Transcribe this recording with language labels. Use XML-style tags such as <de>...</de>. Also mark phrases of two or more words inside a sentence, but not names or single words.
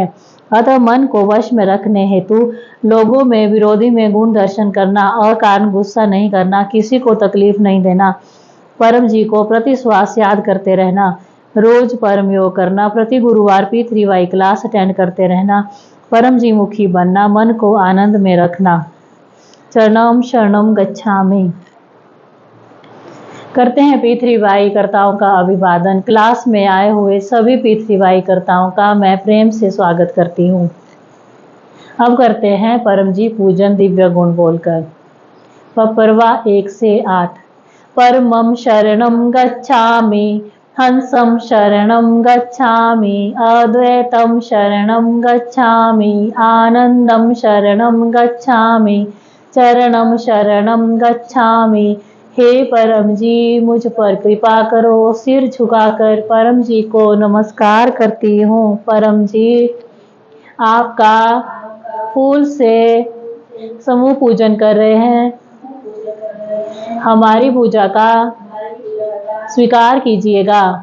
<hi>अतः मन को वश में रखने हेतु लोगों में, विरोधी में गुण दर्शन करना, अकारण गुस्सा नहीं करना, किसी को तकलीफ नहीं देना, परम जी को प्रति श्वास याद करते रहना, रोज परम योग करना, प्रति गुरुवार P3Y</hi> <en>class attend</en> <hi>करते रहना, परम जी मुखी बनना, मन को आनंद में रखना।</hi> <sa>चरणम शरणम गच्छामि।</sa> <hi>करते हैं P3Y कर्ताओं का अभिवादन। क्लास में आए हुए सभी P3Y कर्ताओं का मैं प्रेम से स्वागत करती हूँ। अब करते हैं परम जी पूजन दिव्य गुण बोलकर। पपरवा 1 से 8।</hi> <sa>परमं शरणं गच्छामि, हंसं शरणं गच्छामि, अद्वैतं शरणं गच्छामि, आनंदं शरणं गच्छामि, चरणं शरणं गच्छामि।</sa> <hi>हे परम जी, मुझ पर कृपा करो। सिर झुकाकर परम जी को नमस्कार करती हूँ। परम जी, आपका फूल से समूह पूजन कर रहे हैं, हमारी पूजा का स्वीकार कीजिएगा।</hi>